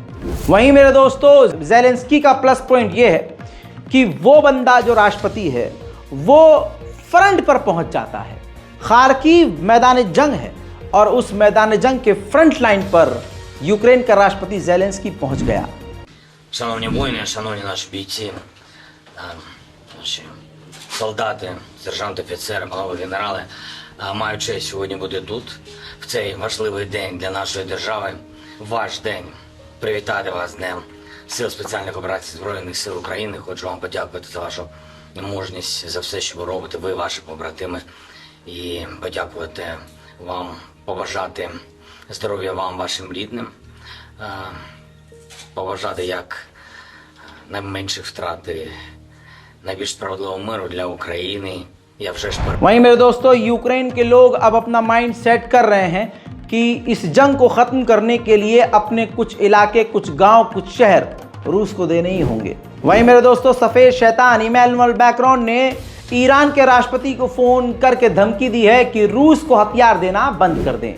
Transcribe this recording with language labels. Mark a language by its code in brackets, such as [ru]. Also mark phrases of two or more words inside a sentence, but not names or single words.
[hi] वहीं मेरे दोस्तों, ज़ेलेंस्की का [en] plus point [hi] यह है कि वो बंदा जो राष्ट्रपति है वो फ्रंट पर पहुंच जाता है। खार्किव मैदान जंग है और उस मैदान जंग के [en] front line [hi] पर यूक्रेन का राष्ट्रपति ज़ेलेंस्की पहुंच गया। [uk] Шановні воїни, шановні наші бійці, наші солдати, сержанти, офіцери, панове генерали, маю честь сьогодні бути тут, в цей важливий день для нашої держави, ваш день. Привітати вас з Днем Сил спеціальних операцій Збройних сил України. Хочу вам подякувати за вашу мужність, за все, що ви робите, ви, ваші побратими, і подякувати вам, побажати здоров'я вам, вашим рідним, побажати як найменших втрат і найбільш справедливого миру для України. Я вже ж [hi] वहीं मेरे दोस्तों, यूक्रेन के लोग अब अपना [en] mind set [hi] कर रहे हैं कि इस जंग को ख़त्म करने के लिए अपने कुछ इलाके, कुछ गांव, कुछ शहर रूस को देने ही होंगे। वहीं मेरे दोस्तों, सफ़ेद शैतान इमैनुअल मैक्रोन ने ईरान के राष्ट्रपति को फ़ोन करके धमकी दी है कि रूस को हथियार देना बंद कर दें।